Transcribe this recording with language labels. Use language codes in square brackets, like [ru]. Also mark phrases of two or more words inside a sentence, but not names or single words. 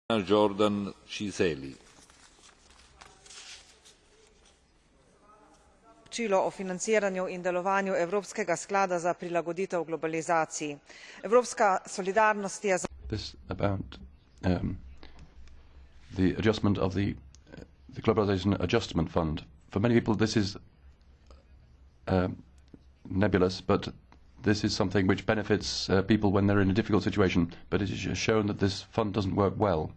[sl] Romana Cizelj. Poročilo o financiranju in delovanju Evropskega sklada za prilagoditev globalizaciji. Evropska solidarnost je [en] the adjustment of the Globalization Adjustment Fund. For many people this is nebulous, but this is something which benefits people when they're in a difficult situation, but it is shown that this fund doesn't work well.